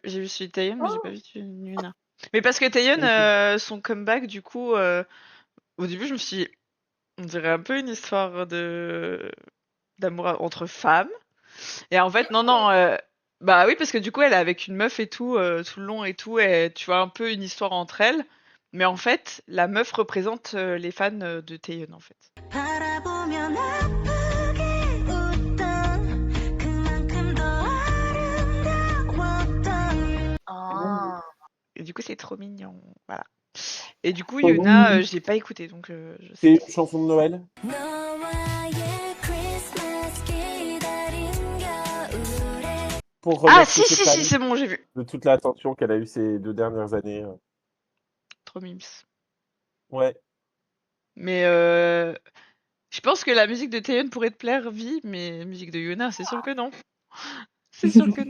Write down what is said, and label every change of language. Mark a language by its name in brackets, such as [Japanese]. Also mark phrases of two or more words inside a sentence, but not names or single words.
[French] J'ai vu celui de Taeyeon, mais j'ai pas vu celui de Yuna. Mais parce que Taeyeon, son comeback, du coup, au début je me suis dit, on dirait un peu une histoire d'amour entre femmes. Et en fait, non, non, bah oui, parce que du coup, elle est avec une meuf et tout, tout le long et tout, et tu vois un peu une histoire entre elles. Mais en fait, la meuf représente les fans de Taeyeon, en fait. [Korean] 바라보면 아프게 웃던 그만큼 더 아름다웠던 [French] Ah. Et du coup, c'est trop mignon. Voilà. Et du coup, Trop Yuna, mignon. j'ai pas écouté, donc je C'est sais. une chanson de Noël. [Korean] 너와의 크리스마스 기다린 겨울에 [French] Pour Ah, remercier si, ses si, fans si, c'est bon, j'ai vu. de toute l'attention qu'elle a eue ces 2 dernières années. Trop mimes. Ouais. Mais je pense que la musique de Taeyeon pourrait te plaire, Vi, mais la musique de Yuna, c'est sûr que non. C'est sûr que non.